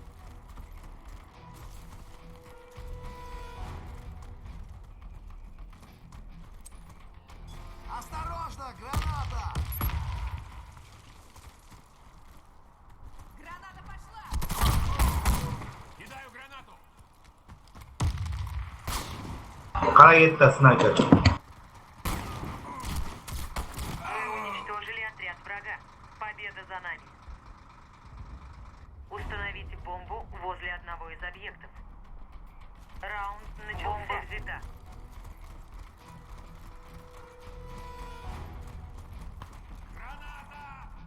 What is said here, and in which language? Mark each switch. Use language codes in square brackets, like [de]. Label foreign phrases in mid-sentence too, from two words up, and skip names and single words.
[ru] Осторожно, граната! Граната пошла! Кидаю гранату! Kara yetti sniper. Мы уничтожили отряд врага. Победа за нами. Установите бомбу возле одного из объектов. Раунд начался. Бомба взята. Граната!